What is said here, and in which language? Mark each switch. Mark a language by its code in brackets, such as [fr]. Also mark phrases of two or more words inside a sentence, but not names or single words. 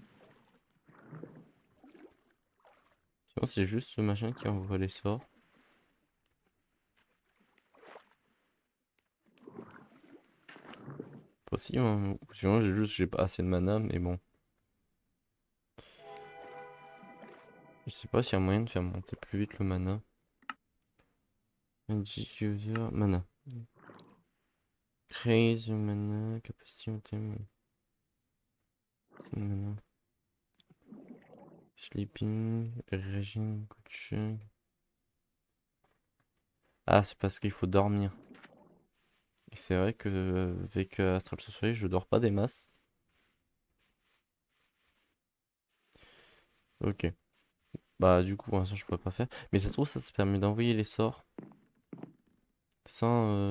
[fr] Sinon, c'est juste ce machin qui envoie les sorts. Possible, hein. Ou sinon, j'ai pas assez de mana, mais bon. Je sais pas s'il y a moyen de faire monter plus vite le mana. [en] Magic user, mana. Raise mana, capacity item. Mana. Sleeping, [fr] régime, coaching. Ah, c'est parce qu'il faut dormir. Et c'est vrai que avec Astral Sorcery, je dors pas des masses. Ok. Bah, du coup, pour l'instant, je peux pas faire. Mais ça se trouve, ça se permet d'envoyer les sorts sans.